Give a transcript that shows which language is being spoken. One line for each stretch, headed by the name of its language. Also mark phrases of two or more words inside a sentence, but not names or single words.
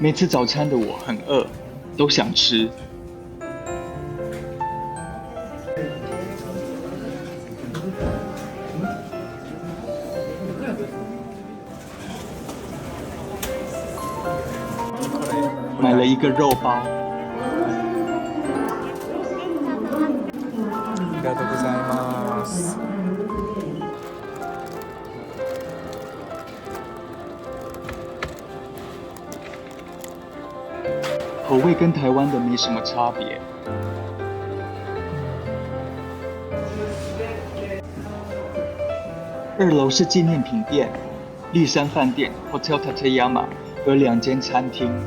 Chinese: 没吃早餐的我很饿，都想吃。买了一个肉包。
Japanese: ありがとうございます。
Chinese: 口味跟台湾的没什么差别。2楼是纪念品店，立山饭店 Hotel Tateyama 有2间餐厅。